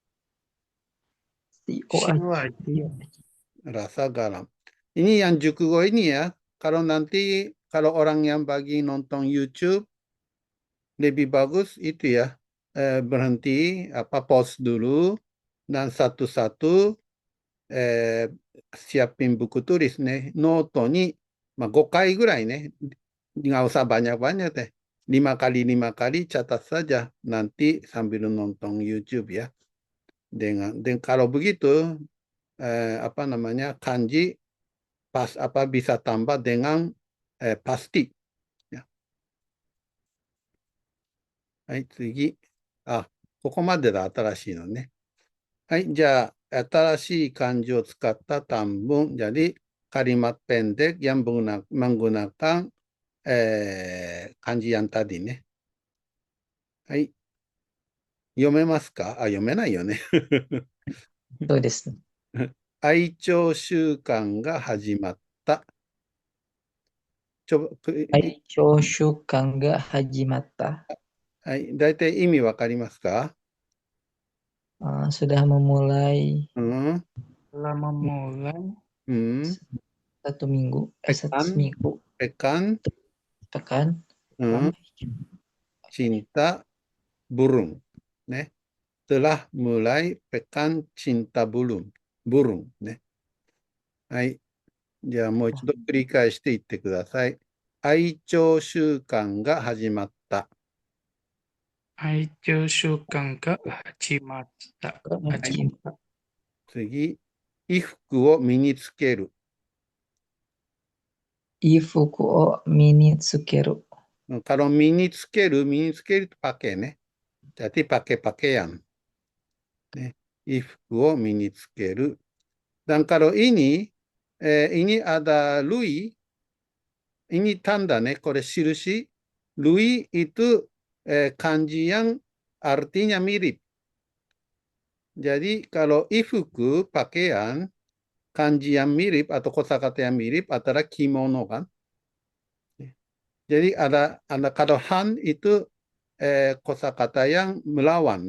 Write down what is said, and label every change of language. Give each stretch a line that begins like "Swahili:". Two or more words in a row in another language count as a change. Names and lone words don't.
Japanese: Sioaji.
Indonesian: rasa garam. Ini yang Jukugo ini ya. Kalau nanti kalau orang yang bagi nonton YouTube lebih bagus itu ya, berhenti pause dulu dan satu-satu siapin buku tulis nih,
Japanese: ノートに、5回ぐらいね、
Indonesian: nggak usah banyak-banyak deh. 5 kali 5 kali catat saja nanti sambil nonton YouTube ya. Dan kalau begitu apa namanya kanji bisa tambah dengan pasti ya.
Japanese: はい、次。ここまでだ、新しいのね。はい、じゃあ、新しい漢字を使った短文。
Indonesian: jadi kalimat pendek yang menggunakan kanji yang tadi ね。
Japanese: はい。読めますか？読めないよね。そうです。愛鳥週間が始まった。愛鳥週間が始まった。はい。大体意味わかりますか？
Indonesian: Sudah memulai Telah memulai satu minggu. Seminggu. Pekan. Pekan. Cinta burung. Telah mulai pekan cinta burung. Burung.
Japanese: はい。じゃあもう一度繰り返していってください。愛鳥週間が始まった。愛鳥週間が始まった。次、衣服を身につける。衣服を身につける。
Indonesian: Kalau
Japanese: 身につける
Indonesian: itu pakai ね。Jadi pakai pakaian. ね。
Japanese: 衣服を身につける。
Indonesian: Dan kalau ini ada lui, ini tanda ね。
Japanese: これ印。
Indonesian: lui itu kanji yang artinya mirip. Jadi kalau ifuku pakaian, kanji yang mirip atau kosakata yang mirip adalah kimono kan. Jadi ada kalau han itu kosakata yang melawan.